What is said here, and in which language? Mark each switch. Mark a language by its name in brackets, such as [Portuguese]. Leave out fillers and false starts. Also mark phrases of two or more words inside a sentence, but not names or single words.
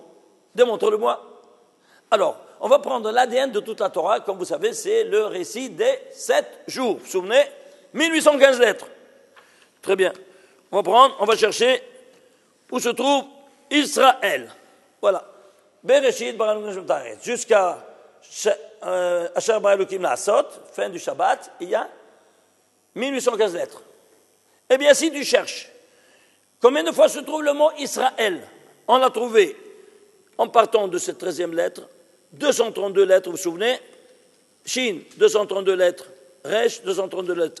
[French] Démontre-le-moi. Alors, on va prendre l'ADN de toute la Torah. Comme vous savez, c'est le récit des 7 jours. Vous vous souvenez? 1815 lettres. Très bien. On va chercher où se trouve Israël. Voilà. [Hebrew] בראשית ברא אלקים תארץ. Jusqu'à אשר ברא אלקים לעשות, [French] fin du Shabbat, il y a 1815 lettres. Eh bien, si tu cherches, combien de fois se trouve le mot Israël? On l'a trouvé en partant de cette 13e lettre, 232 lettres, vous vous souvenez? Shin, 232 lettres. Resh, 232 lettres.